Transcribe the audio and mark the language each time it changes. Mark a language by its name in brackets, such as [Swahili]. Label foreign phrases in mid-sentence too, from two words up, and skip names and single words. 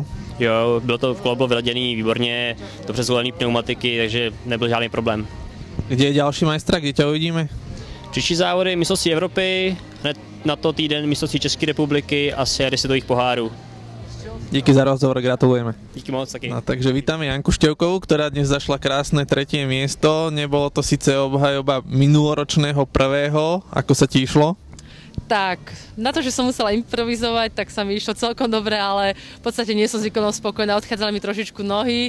[Czech] Jo, kolo bylo vyladěný výborně, dobře zvolený pneumatiky, takže nebyl žádný problém. Kde je další majstra, kde tě uvidíme? Příští závody mistrovství Evropy, hned na to týden mistrovství České republiky a série světových pohárů. Díky za rozhovor, gratulujeme. Díky moc taky. No, [Slovak] takže vítame Janku Števkovú, ktorá dnes zašla krásne 3. miesto. Nebolo to síce obhajoba minuloročného prvého, ako sa ti išlo? Tak, na to, že som musela improvizovať, tak sa mi išlo celkom dobre, ale v podstate nie som s výkonom spokojná, odchádzali mi trošičku nohy.